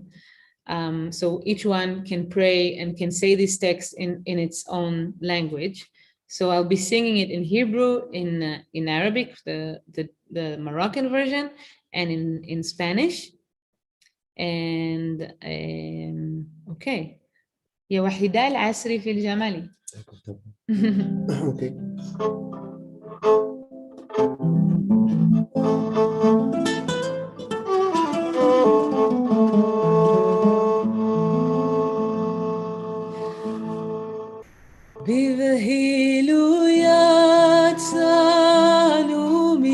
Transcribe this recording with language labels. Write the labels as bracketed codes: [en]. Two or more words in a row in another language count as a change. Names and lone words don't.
[en] So each one can pray and can say this text in its own language. So I'll be singing it in Hebrew, in Arabic, the Moroccan version, and in Spanish. And okay. [ar] يا وحيدة العسري في الجمال. [en] Okay. [he] בבהילו יצאנו